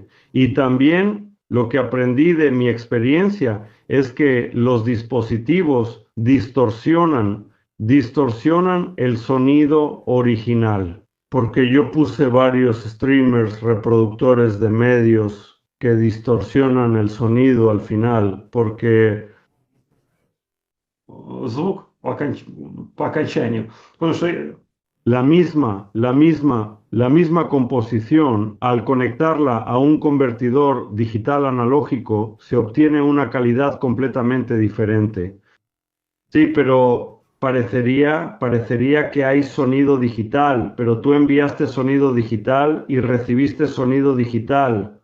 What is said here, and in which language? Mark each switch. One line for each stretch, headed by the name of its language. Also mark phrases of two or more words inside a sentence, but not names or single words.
Spanish: Y también lo que aprendí de mi experiencia es que los dispositivos distorsionan el sonido original. Porque yo puse varios streamers, reproductores de medios que distorsionan el sonido al final, porque
Russian: Звук по окончанию. Потому что
Spanish: la misma composición, al conectarla a un convertidor digital analógico, se obtiene una calidad completamente diferente. Sí, pero parecería que hay sonido digital, pero tú enviaste sonido digital y recibiste sonido digital.